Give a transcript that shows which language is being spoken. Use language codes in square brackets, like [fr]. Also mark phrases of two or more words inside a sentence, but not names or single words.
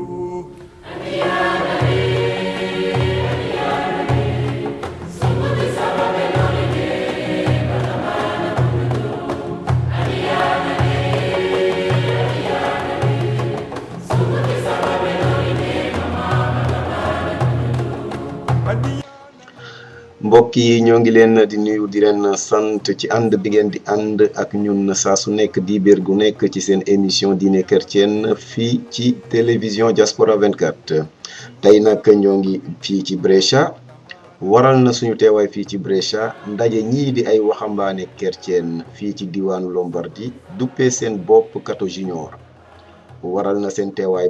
[wo] Sunguti sababe lorine matabana kunyundu Sunguti sababe lorine mama matabana kunyundu mbokk yi ñoo ngi leen di nuyu di leen sant ci ànd bi ngeen di ànd ak ñun saa su nekk dibéer gu nekk ci seen émission diine chrétienne fii ci télévision Diaspora 24 tey nag ñoo ngi fii ci Brescia waral na suñu teewaay fii ci Brescia ndaje ñii di ay waxambaane chrétien fii ci diwaanu Lombardie duppee seen bopp Cato Junior waral na seen teewaay